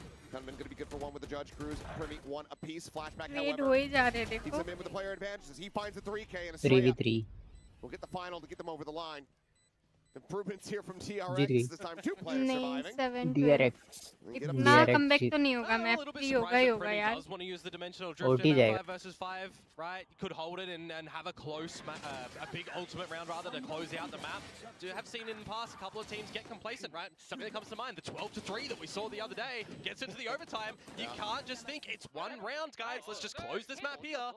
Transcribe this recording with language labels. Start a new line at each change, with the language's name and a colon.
English: Gunman going to be good for one with the judge crews. Primi one apiece. Flashback, however. Keeps him in with the player advantage as he finds the 3K and a 3v3. We'll get the final to get them over the line. Improvements here from TRX. This time 2 players surviving. DRX.
Hindi: इतना comeback तो नहीं होगा map भी होगा ही होगा यार OT जाएगा
English: versus 5 right you could hold it and have a close a big ultimate round rather to close out the map. You have seen in the past a couple of teams get complacent, right? Something that comes to mind, the 12-3 that we saw the other day gets into the overtime. You can't just think it's one round, guys. Let's just close this map here.